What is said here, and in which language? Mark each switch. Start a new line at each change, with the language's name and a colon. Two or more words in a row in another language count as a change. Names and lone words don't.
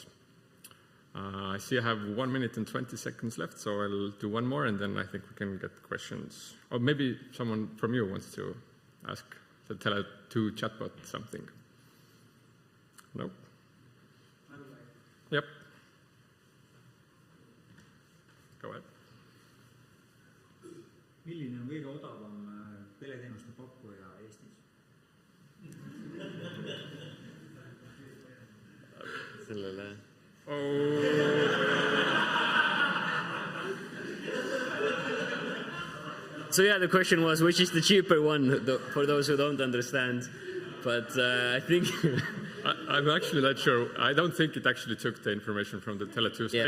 English: I see I have 1 minute and 20 seconds left, so I'll do one more, and then I think we can get questions. Or maybe someone from you wants to ask the Tele2 chatbot something. No? Yep. Go ahead.
Estonian: Milline on kõige odavam teleteenuste pakkuja Eestis? Sellele.
English: So yeah, the question was, which is the cheaper one, for those who don't understand. But I think... I'm actually not sure. I don't think it actually took the information from the Tele2 site.